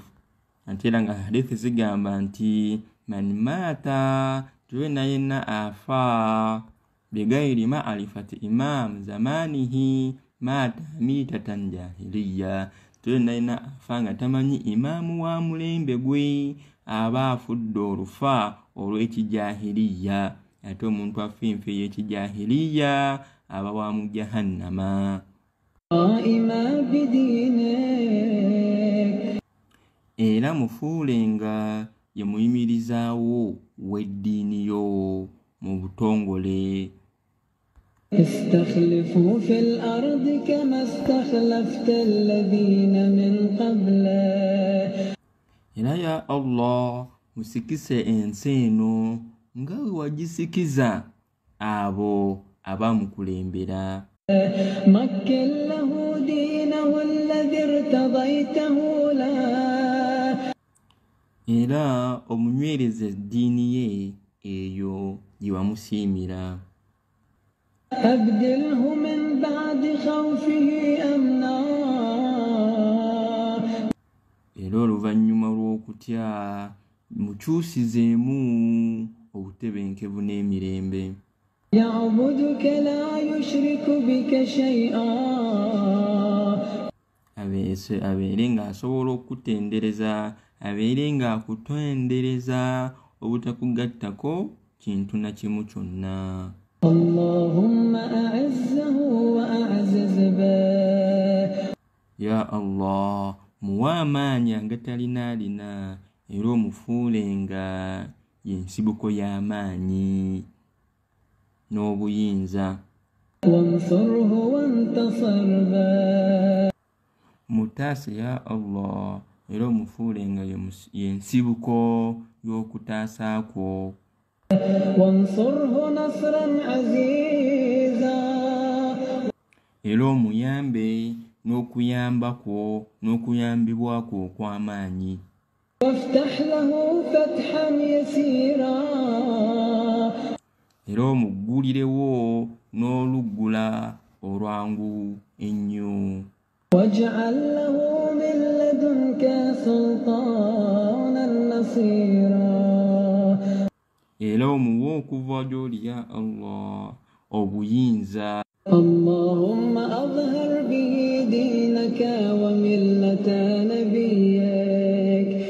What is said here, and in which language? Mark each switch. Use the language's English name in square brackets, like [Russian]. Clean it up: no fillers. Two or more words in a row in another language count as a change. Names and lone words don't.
[Ganda] Antera nga hadithi zigamba nti [Arabic] من مات, [Ganda] tuwena yenna afa [Arabic] بغير معرفة إمام زمانه مات ميتة جاهلية. [Ganda] Tuwena yenna afa nga tamanyi imamu wa mulembe gwe aba afudde olufa olw'ekijahiliya. Ate omuntu afinfe y'ekijahiliya aba wa mu jahannama. [Arabic] قائما بدينك. [Ganda] Era mufuulenga ye muyimirizaawo w'eddiini yo mu butongole. [Arabic] استخلفوا في الأرض كما استخلفت الذين من قبله. [Ganda] Era ya Allah, musikise ensi eno nga we wagisikiza abo abamukulembera. [Arabic] مكن له دينه الذي ارتضيته له. [Ganda] Era omunywereza eddiini ye eyo gye wamusiimira. [Arabic] أبدله من بعد خوفه أمنا. [Ganda] Era oluvannyuma lw'okutya mukyusizeemu obutebenkevu n'emirembe. [Arabic] يعبدك لا يشرك بك شيئا. [Ganda] abeere ng'asobola okutendereza, abeere ng'akutendereza obutakugattako kintu na kimu kyonna. [Arabic] اللهم أعزه وأعزز به. [Ganda] Ya Allah, muwa amaanyi agatalina era omufuulenga y'ensibuko y'amaanyi n'obuyinza. [Arabic] وانصره وانتصر به. [Ganda] Mutaase ya Allah, era omufuulenga y'ensibuko y'okutaasa kwo. [Arabic] وانصره نصرا عزيزا. [Ganda] Era omuyambe n'okuyamba kwo n'okuyambibwa kwo okw'amaanyi. [Arabic] وافتح له فتحا يسيرا. [Ganda] Era omuggulirewo n'oluggula olwangu ennyo. [Arabic] واجعل له من لدنك سلطانا نصيرا. [Ganda] Era omuwe okuva gy'oli ya Allah obuyinza. [Arabic] اللهم أظهر به دينك وملة نبيك.